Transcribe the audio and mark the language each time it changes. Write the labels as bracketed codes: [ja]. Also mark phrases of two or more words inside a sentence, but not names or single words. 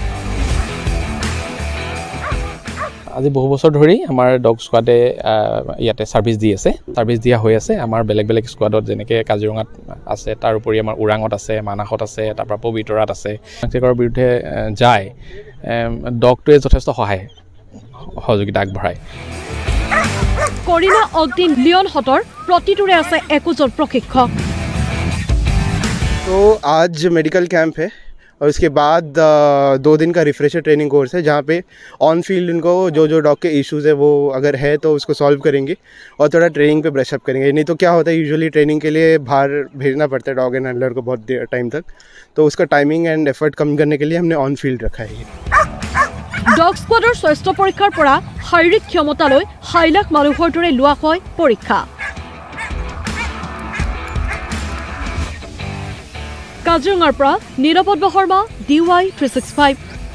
[as] আজি বহু বছৰ ধৰি আমাৰ [en] dog squad [as] ইয়াতে সাৰ্ভিস দি আছে সাৰ্ভিস দিয়া হৈ আছে আমাৰ বেলেগ বেলেগ স্কোৱাডত যেনেকৈ কাজিৰঙাত আছে তাৰ উপৰি আমাৰ ওৰাঙত আছে মানাহত আছে তাৰপৰা পবিতৰাত আছে চিকাৰৰ বিৰুদ্ধে যায় ডগটোৱে যথেষ্ট সহযোগিতা আগবঢ়ায় কৰিনা অগ্নি লিয়ন হতৰ প্ৰতিটোৰে আছে একোজন প্ৰশিক্ষক [hi] तो आज [en] medical camp [hi] है और उसके बाद 2 दिन का [en] refresher training course [hi] है जहाँ पे [en] on field [hi] उनको जो डॉग के इश्यूज़ है वो अगर है तो उसको सॉल्व करेंगे और थोड़ा ट्रेनिंग पे [en] brush up [hi] करेंगे नहीं तो क्या होता है यूजुअली ट्रेनिंग के लिए बाहर भेजना पड़ता है [en] dog and handler [hi] को बहुत टाइम तक तो उसका [en] timing and effort [hi] कम करने के लिए हमने [en] on field [hi] रखा है [en] dog squad [as] স্বাস্থ্য পৰীক্ষাৰ পৰা শাৰীৰিক ক্ষমতালৈ 6 লাখ মানুহৰ দৰে লোৱা হয় পৰীক্ষা কাজিৰঙাৰ পৰা নীলপদ্ম শৰ্মা DY 365